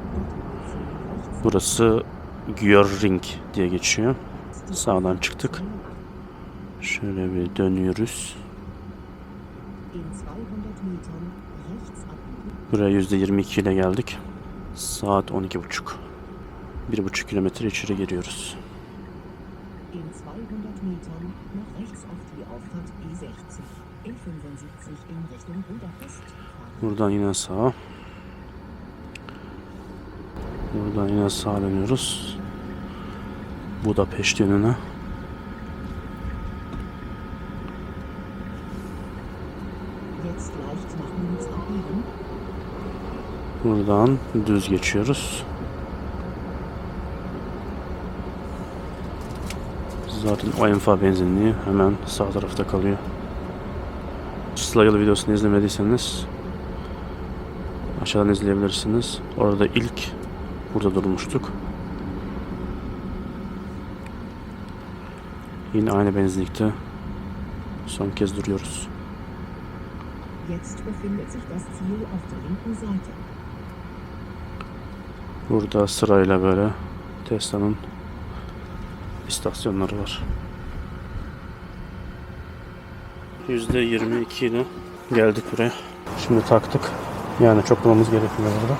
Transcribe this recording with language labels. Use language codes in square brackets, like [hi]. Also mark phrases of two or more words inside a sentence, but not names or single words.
[tr] Burası Gjörring diye geçiyor. Sağdan çıktık. Şöyle bir dönüyoruz. Buraya %22 ile geldik. Saat 12.30. 1,5 kilometre içeri giriyoruz. [de] In 200 Metern nach rechts auf die Auffahrt E60. E75 in Richtung Budapest. [tr] Buradan yine sağa. Buradan yine sağa dönüyoruz. Budapest yönüne. [de] Jetzt leicht nach links abbiegen. [tr] Buradan düz geçiyoruz. Zaten o Enfa benzinliği hemen sağ tarafta kalıyor. Slayıl videosunu izlemediyseniz aşağıdan izleyebilirsiniz. Orada ilk burada durmuştuk. Yine aynı benzinlikte son kez duruyoruz. [de] Jetzt befindet sich das Ziel auf der linken Seite. [tr] Burada sırayla böyle Tesla'nın istasyonları var. %22 ile geldik buraya. Şimdi taktık. Yani çok durmamız gerekiyor burada.